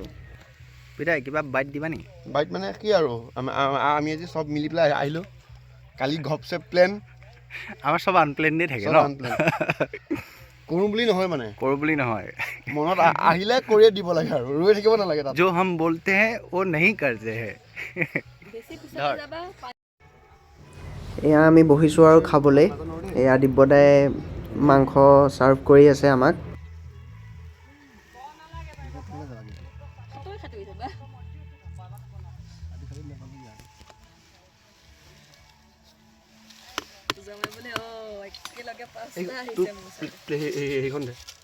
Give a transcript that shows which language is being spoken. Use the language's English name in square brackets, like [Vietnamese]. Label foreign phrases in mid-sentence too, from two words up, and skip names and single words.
[Assamese] পিতাই কিবা বাইট দিবা নেকি? বাইট মানে কি আৰু আমি আজি চব মিলি পেলাই আহিলোঁ। কালি ঘপচে প্লেন, আমাৰ চব আনপ্লেনডেই থাকে চব ন। আনপ্লেন। কৰোঁ বুলি নহয়, মানে কৰোঁ বুলি নহয়, মনত আহিলে কৰিয়ে দিব লাগে আৰু ৰৈ থাকিব নালাগে তাত। [Hindi] जो हम बोलते हैं वो नहीं करते हैं। [Assamese] এয়া আমি বহিছোঁ আৰু খাবলৈ। এয়া দিব্যদাই মাংস ছাৰ্ভ কৰি আছে আমাক। সেইখন দে।